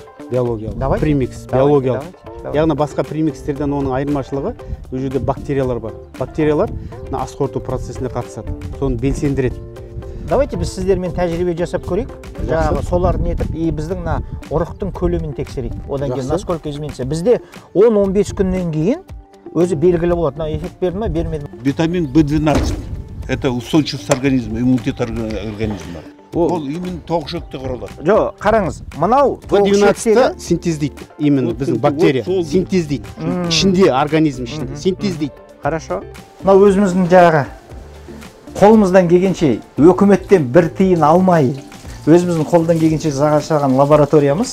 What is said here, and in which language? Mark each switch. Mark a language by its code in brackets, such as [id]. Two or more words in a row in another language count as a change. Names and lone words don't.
[kk] Биологиялық. Премикс, биологиялық. Яғни басқа премикстерден оның айырмашылығы, бұл жерде бактериялар бар. Бактериялар ас қорыту процесіне қатысады. Соны белсендіреді. Давайте біз сіздермен тәжірибе жасап көрейік. Жаңағы соларды нетіп, біздің ұрықтың көлемін тексерейік. Одан кейін [ru] насколько изменится. [kk] Бізде 10-15 күннен кейін өзі белгілі болады. Эффект берді ма, бермеді ма? [ru] Витамин B12 это устойчивость организма, иммунитет организма. [kk] Ол именно тоғышөкте құралады. Жоқ, қараңыз, мынау B12 синтездейді. Именно біздің бактерия синтездейді. Ішінде, организм ішінде синтездейді. Хорошо. Мынау өзіміздің жағы қолымыздан келгенше өкіметтен бір тиын алмай, өзіміздің қолдан келгенше жасаған лабораториямыз.